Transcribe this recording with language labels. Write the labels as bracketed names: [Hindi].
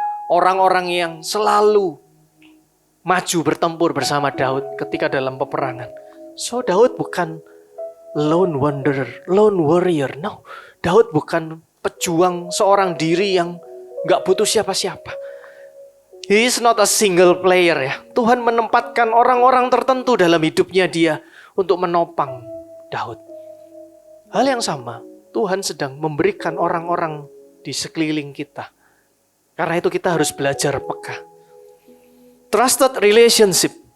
[Indonesian] Orang-orang yang selalu maju bertempur bersama Daud ketika dalam peperangan. [English] So Daud bukan lone wanderer, lone warrior. [Indonesian] No, Daud bukan pejuang seorang diri yang gak butuh siapa-siapa. [English] He is not a single player ya. [Indonesian] Tuhan menempatkan orang-orang tertentu dalam hidupnya dia untuk menopang Daud. Hal yang sama, Tuhan sedang memberikan orang-orang di sekeliling kita. Karena itu kita harus belajar peka. [English] Trusted relationship.